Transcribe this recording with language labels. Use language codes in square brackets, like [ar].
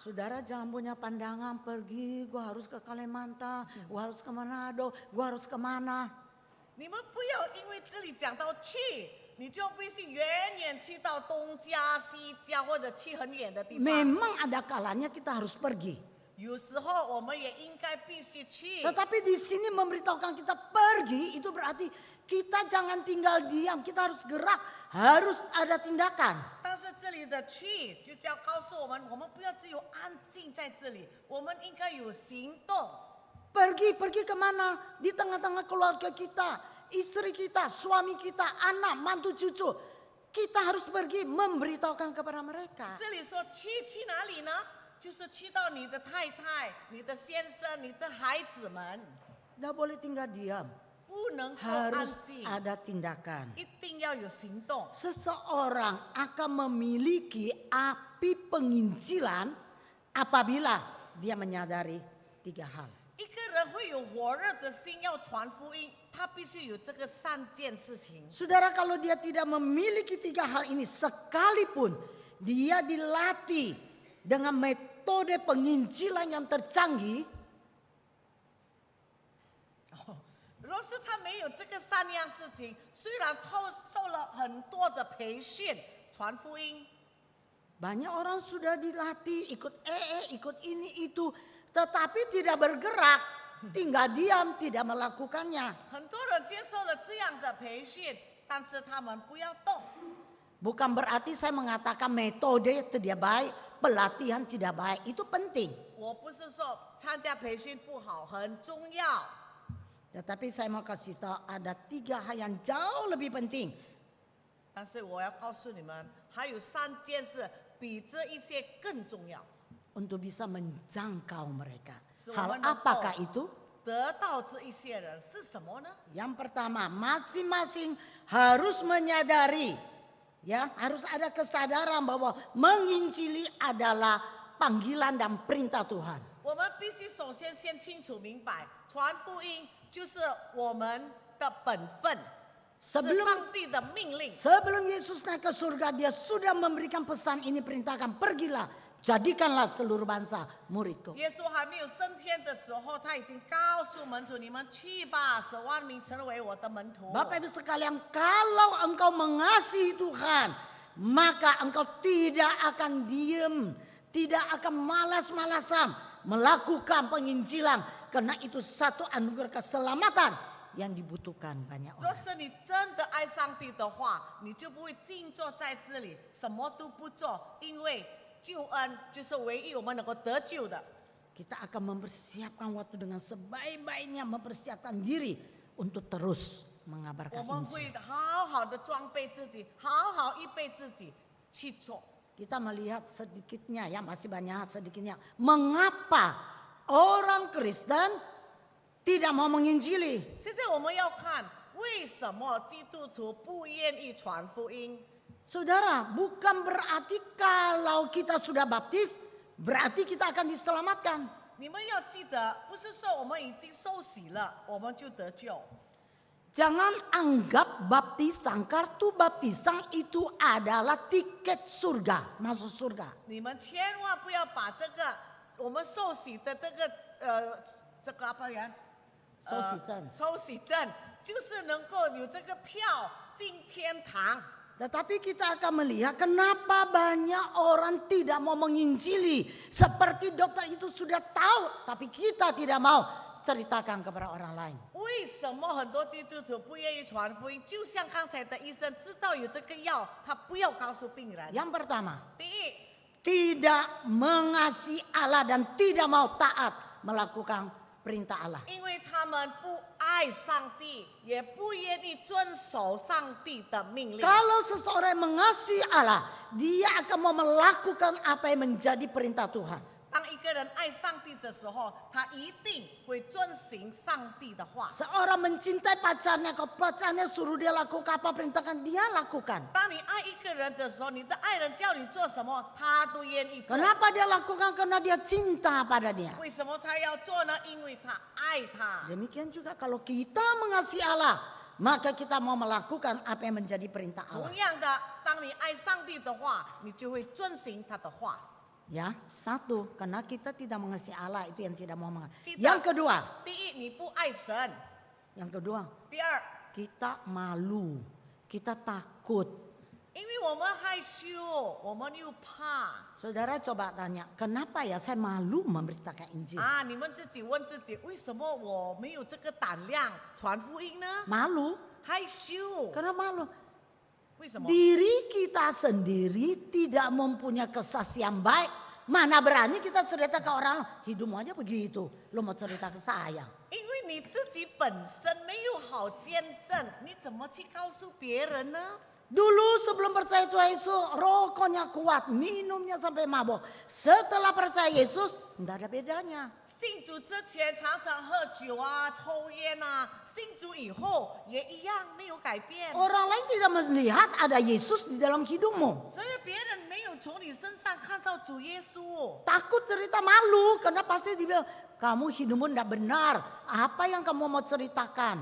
[id] Saudara jangan punya pandangan pergi, gua harus ke Kalimantan, gua harus ke Manado, gua harus ke mana. [zh] 你们不要因为这里讲到去，你就必须远远去到东家、西家，或者去很远的地方。 [id] Memang ada kalanya kita harus pergi. [zh] 有时候我们也应该必须去。 [id] Tetapi di sini memberitahukan kita pergi, itu berarti kita jangan tinggal diam, kita harus gerak, harus ada tindakan. [zh] 但是这里的去，就是要告诉我们，我们不要只有安静在这里，我们应该有行动。 [id] Pergi kemana? Di tengah-tengah keluarga kita, istri kita, suami kita, anak, mantu, cucu. Kita harus pergi memberitahukan kepada mereka. [zh] 这里说去哪里呢？就是去到你的太太、你的先生、你的孩子们， [id] Tidak boleh tinggal diam, [zh] 不能够安 [id] harus [zh] 静， [id] ada tindakan. [zh] 一定要有行动。 [id] Seseorang akan memiliki api penginjilan apabila dia menyadari 3 hal. [zh] 一个人会有火热的心要传福音，他必须有这个3件事情。 [id] Saudara, kalau dia tidak memiliki 3 hal ini, sekalipun dia dilatih dengan metode penginjilan yang tercanggih, [zh] 若是他没有这个3样事情，虽然受了很多的培训传福音， [id] banyak orang sudah dilatih ikut ikut ini itu, tetapi tidak bergerak, tinggal diam, tidak melakukannya. [zh] 很多人接受了这样的培训，但是他们不要动。 [id] Bukan berarti saya mengatakan metode tidak baik, pelatihan tidak baik, itu penting. [zh] 我不是说参加培训不好，很重要。 [id] Tetapi saya mau kasih tahu ada 3 hal yang jauh lebih penting. [zh] 但是我要告诉你们，还有3件事比这一些更重要。 [id] Untuk bisa menjangkau mereka. [en] So, [id] Hal [en] wonderful. [id] apakah itu? [zh] 得到这一些人是什么呢？ [id] Yang pertama, masing-masing harus menyadari, ya, harus ada kesadaran bahwa menginjili adalah panggilan dan perintah Tuhan. [zh] 我们必须首先清楚明白，传福音就是我们的本分，是 [id] Sebelum [zh] 上帝的命令。 [id] sebelum Yesus naik ke surga, dia sudah memberikan pesan ini, perintahkan, pergilah, jadikanlah seluruh bangsa muridku. [zh] 耶稣还没有升天的时候，他已经告诉门徒：“你们去吧，使万民成为我的门徒。” [id] Bapak Ibu sekalian, kalau engkau mengasihi Tuhan, maka engkau tidak akan diam, tidak akan malas-malasan melakukan penginjilan, karena itu satu anugerah keselamatan yang dibutuhkan banyak [zh] 若 [id] orang. [zh] 是你真的爱上帝的话，你就不会静坐在这里，什么都不做，因为救恩就是唯一我们能够得救的。 [id] Kita akan mempersiapkan waktu dengan sebaik-baiknya, mempersiapkan diri untuk terus [zh] 我 [id] mengabarkan [zh] 们 [id] Injil. [zh] 会好好的装备自己，好好预备自己去做。 [id] Kita melihat sedikitnya, ya masih banyak sedikitnya, mengapa orang Kristen tidak mau menginjili. [zh] 现在我们要看为什么基督徒不愿意传福音。 [id] Saudara, bukan berarti kalau kita sudah baptis, berarti kita akan diselamatkan. [zh] 你们要记得，不是说我们已经受洗了，我们就得救。 [id] Jangan anggap baptisan, kartu baptisan itu adalah tiket surga, masuk surga. [zh] 你们千万不要把这个我们受洗的这个 [id] apa ya？ [zh] 受洗证。受洗证就是能够有这个票进天堂。 [id] Tetapi kita akan melihat kenapa banyak orang tidak mau menginjili. Seperti dokter itu sudah tahu, tapi kita tidak mau ceritakan kepada orang lain. [zh] 为什么很多基督徒不愿意传福音？就像刚才的医生知道有这个药，他不要告诉病人。 [id] Yang pertama, [zh] 第一， [id] tidak mengasihi Allah dan tidak mau taat melakukan perintah Allah. [zh] 因为他们不爱上帝，也不愿意遵守上帝的命令。 [id] Kalau seseorang mengasihi Allah, dia akan mau melakukan apa yang menjadi perintah Tuhan. [zh] 当一个人爱上帝的时候，他一定会遵行上帝的话。 [id] Seorang mencintai pacarnya, kalau pacarnya suruh dia lakukan apa perintahkan dia lakukan. [zh] 当你爱一个人的时候，你的爱人叫你做什么，他都愿意做。 [id] Kenapa dia lakukan? Karena dia cinta pada dia. [zh] 为什么他要做呢？因为他爱他。 [id] Demikian juga kalau kita mengasihi Allah, maka kita mau melakukan apa yang menjadi perintah Allah. [zh] 同样的，当你爱上帝的话，你就会遵行他的话。 [id] Ya, satu, karena kita tidak mengasihi Allah, itu yang tidak mau mengasihi. Tidak. Yang kedua, [zh] 第一，你不爱神； [id] yang kedua, [zh] 第二， [id] kita malu, kita takut. [zh] 因为我们害羞，我们又怕 [id] Saudara coba tanya, kenapa ya saya malu memberitakan Injil? 啊！ [zh] 你们自己问自己，为什么我没有这个胆量传福音呢？ [id] Malu, [zh] 害羞， [id] karena malu. [zh] 为什么？ [id] Diri kita sendiri tidak mempunyai kesaksian baik. Mana berani kita cerita ke orang, hidupmu aja begitu. Lo mau cerita ke saya. [zh] 因为你自己本身没有好见证，你怎么去告诉别人呢？ [id] Dulu sebelum percaya Tuhan Yesus, rokoknya kuat, minumnya sampai mabok. Setelah percaya Yesus, tidak ada bedanya. [zh] 信主之前常常喝酒啊、抽烟啊，信主以后也一样没有改变。 [id] Orang lain tidak melihat ada Yesus di dalam hidupmu. [zh] 所以别人没有从你身上看到主耶稣， [id] Takut cerita malu, karena pasti dibilang, kamu hidupmu tidak benar. Apa yang kamu mau ceritakan?